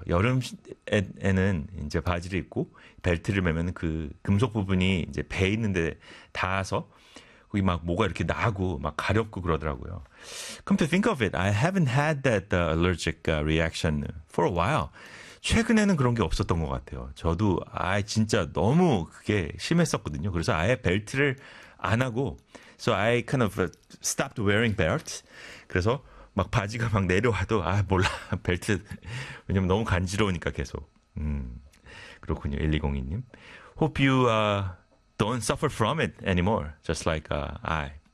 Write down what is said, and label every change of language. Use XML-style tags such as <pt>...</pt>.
<ko>여름에는 이제 바지를 입고 벨트를 매면 그 금속 부분이 이제 배 있는데 닿아서 거기 막 뭐가 이렇게 나고 막 가렵고 그러더라고요.</ko> <en>Come to think of it, I haven't had that allergic reaction for a while.</en> <ko>최근에는 그런 게 없었던 것 같아요. 저도 진짜 너무 그게 심했었거든요. 그래서 아예 벨트를 안 하고,</ko> <en>so I kind of stopped wearing belts.</en> <ko>그래서 막 바지가 막 내려와도 몰라 벨트 왜냐면 너무 간지러우니까 계속. 그렇군요. 1202님.</ko> <en>Hope you don't suffer from it anymore, just like I.</en>